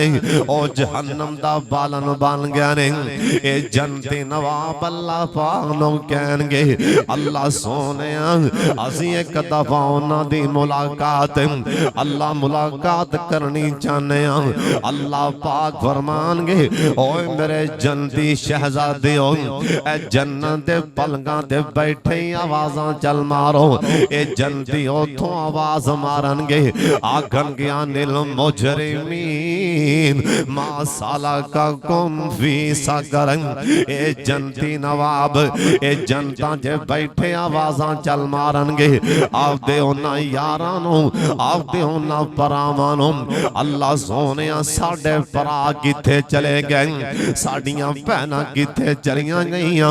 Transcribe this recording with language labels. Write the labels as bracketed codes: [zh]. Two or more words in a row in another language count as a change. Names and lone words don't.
[pa] او جہنم دا بالن بن گیا نے۔ اے جنتی نواب اللہ پاک نوں کہنگے اللہ سوہنیا اسیں اک دفعہ انہاں دی ملاقات اللہ ملاقات کرنی چاہنے ہاں. اللہ پاک فرماننگے اوئے میرے جنتی شہزادے ہو اے جنت دے پلنگاں تے بیٹھے آوازاں چل مارو. اے جنتی اوتھوں آواز مارنگے آکھنگے [ar] عن المجرمين ما سلككم في سقر. [pa] اے جنتی نواب اے جنتا جے بیٹھے آوازاں چل مارنگے آپدے انہاں یاراں نوں آپدے انہاں بھراواں نوں. اللہ سوہنیا ساڈے بھرا کتھے چلے گئے ساڈیاں بھیناں کتھے چلیاں گئیاں.